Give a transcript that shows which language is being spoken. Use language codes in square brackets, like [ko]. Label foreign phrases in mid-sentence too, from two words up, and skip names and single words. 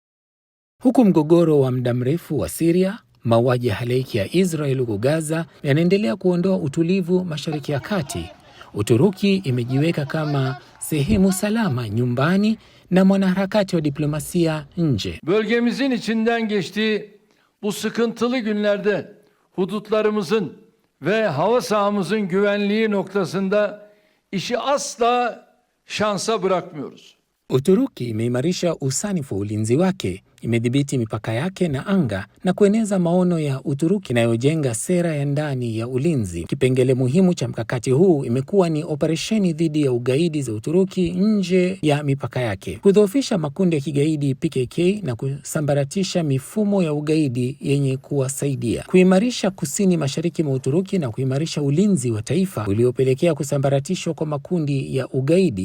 [sw] Huku mgogoro wa muda mrefu wa Syria, mauaji ya halaiki ya Israel huko Gaza yanaendelea kuondoa utulivu Mashariki ya Kati, Uturuki imejiweka kama sehemu salama nyumbani na mwanaharakati wa diplomasia nje. [tr] Bölgemizin içinden geçtiği bu sıkıntılı günlerde hudutlarımızın ve hava sahamızın güvenliği noktasında işi asla şansa bırakmıyoruz. [sw] Uturuki imeimarisha usanifu wa ulinzi wake, imedhibiti mipaka yake na anga na kueneza maono ya Uturuki inayojenga sera ya ndani ya ulinzi. Kipengele muhimu cha mkakati huu imekuwa ni operesheni dhidi ya ugaidi za Uturuki nje ya mipaka yake, kudhoofisha makundi ya kigaidi PKK na kusambaratisha mifumo ya ugaidi yenye kuwasaidia, kuimarisha kusini mashariki mwa Uturuki na kuimarisha ulinzi wa taifa uliopelekea kusambaratishwa kwa makundi ya ugaidi.